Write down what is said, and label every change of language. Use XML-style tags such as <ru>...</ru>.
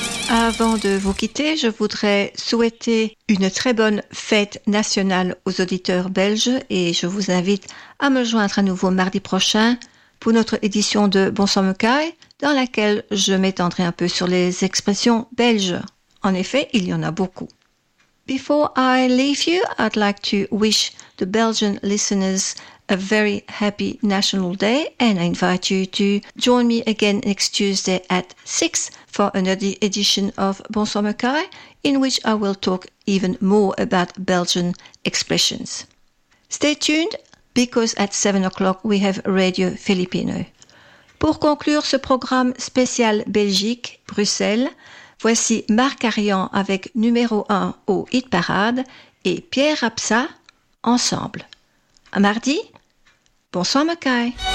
<fr>Avant de vous quitter, je voudrais souhaiter une très bonne fête nationale aux auditeurs belges et je vous invite à me joindre à nouveau mardi prochain pour notre édition de Bonsoir Mekaï, dans laquelle je m'étendrai un peu sur les expressions belges. En effet, il y en a beaucoup.</fr> <en>Before I leave you, I'd like to wish the Belgian listeners a very happy National Day and I invite you to join me again next Tuesday at 6 for another edition of Bonsoir Mekaï, in which I will talk even more about Belgian expressions. Stay tuned, because at 7 o'clock we have Radio Filipino.</en> <fr>Pour conclure ce programme spécial Belgique, Bruxelles, voici Marc Arian avec numéro 1 au Hit Parade et Pierre Rapsat ensemble. À mardi, bonsoir Mekaï.</fr>